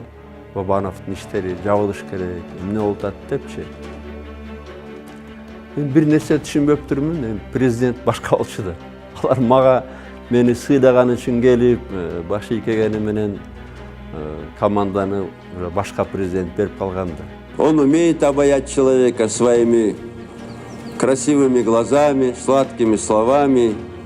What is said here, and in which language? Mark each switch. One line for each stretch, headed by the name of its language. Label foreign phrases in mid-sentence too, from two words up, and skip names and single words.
Kyrgyz: Бабановдун иштери жабылыш керек, эмне болуп атат депчи. Мен бир нерсе түшүнбөптүрмүн, президент башка болчу да. Алар мага мени сыйдаган үчүн келип, башы ийкегени менен команданы башка президент берип калган да.
Russian: Он умеет обаять человека своими красивыми глазами, сладкими словами.